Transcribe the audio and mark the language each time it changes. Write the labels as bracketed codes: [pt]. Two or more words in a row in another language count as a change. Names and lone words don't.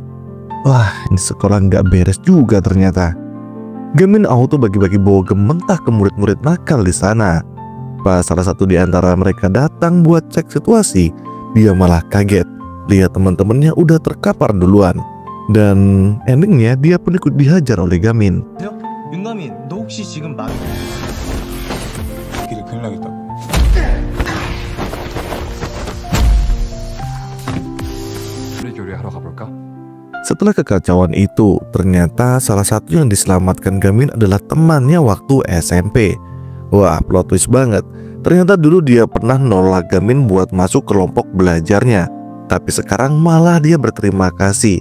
[id] Wah, ini sekolah nggak beres juga ternyata. Gamin auto bagi-bagi bogem mentah ke murid-murid nakal di sana. Pas salah satu di antara mereka datang buat cek situasi, dia malah kaget lihat teman-temannya udah terkapar duluan. Dan endingnya dia pun ikut dihajar oleh Gamin. [ko] 윤가민, 너 혹시 지금 길에 큰일 나겠다고. [id] Setelah kekacauan itu, ternyata salah satu yang diselamatkan Gamin adalah temannya waktu SMP. Wah, plot twist banget. Ternyata dulu dia pernah nolak Gamin buat masuk kelompok belajarnya, tapi sekarang malah dia berterima kasih.